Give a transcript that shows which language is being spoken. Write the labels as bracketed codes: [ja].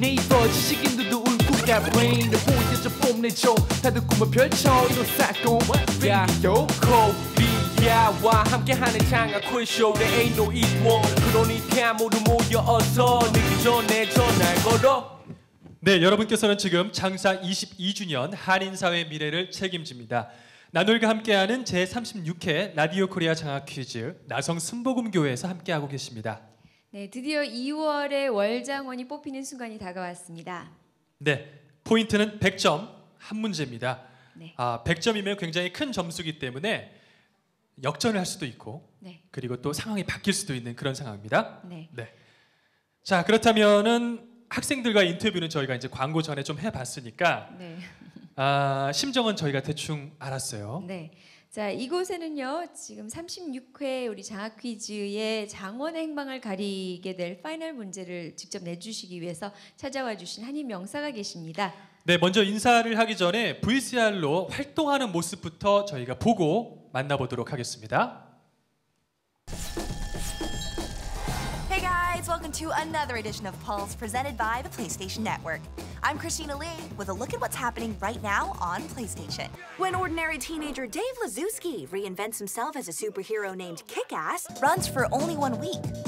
[ko] 네이버 지식인들도 울고 got brain. 내 포인트 좀 뽐내줘. 다들 꿈을 펼쳐 이런 사건. Radio Korea와 함께하는 장학 quiz show. [en] There ain't no equal. [ko] 그러니까 모두 모여서 늦기 전에 전화 걸어. 네, 여러분께서는 지금 창사 22주년 한인사회 미래를 책임집니다. 나놀과 함께하는 제36회 라디오 코리아 장학 퀴즈 나성순복음교회에서 함께하고 계십니다. 네, 드디어 2월에 월장원이 뽑히는 순간이 다가왔습니다. 네, 포인트는 100점 한 문제입니다. 네. 100점이면 굉장히 큰 점수이기 때문에 역전을 할 수도 있고 네. 그리고 또 상황이 바뀔 수도 있는 그런 상황입니다. 네. 자, 그렇다면은 학생들과 인터뷰는 저희가 이제 광고 전에 좀 해봤으니까 네. 심정은 저희가 대충 알았어요. 네. 자, 이곳에는요. 지금 36회 우리 장학 퀴즈의 장원의 행방을 가리게 될 파이널 문제를 직접 내주시기 위해서 찾아와 주신 한인 명사가 계십니다. 네, 먼저 인사를 하기 전에 VCR로 활동하는 모습부터 저희가 보고 만나보도록 하겠습니다. [en] Hey guys, welcome to another edition of Pulse presented by the PlayStation Network. I'm Christina Lee with a look at what's happening right now on PlayStation. When ordinary teenager Dave Lazowski reinvents himself as a superhero named Kick-Ass, runs for only 1 week.